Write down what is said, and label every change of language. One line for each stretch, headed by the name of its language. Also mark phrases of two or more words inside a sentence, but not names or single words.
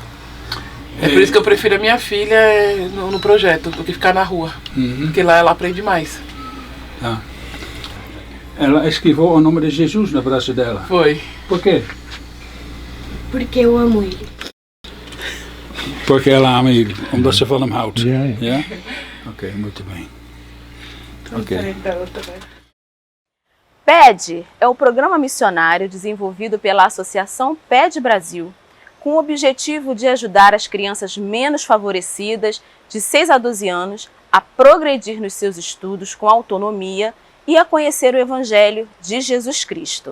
Portuguese: É por isso que eu prefiro a minha filha no projeto do que ficar na rua. Porque lá ela aprende mais. Ah. Ela escreveu o nome de Jesus no braço dela. Foi. Por quê? Porque eu amo ele. Porque ela ama ele,
Dutch: omdat ze van hem houdt. Ja. Ja?
Portuguese: Ok, muito bem. Ok. PED é o programa missionário desenvolvido pela Associação PED Brasil, com o objetivo de ajudar as crianças menos favorecidas, de 6 a 12 anos, a progredir nos seus estudos com autonomia e a conhecer o Evangelho de Jesus Cristo.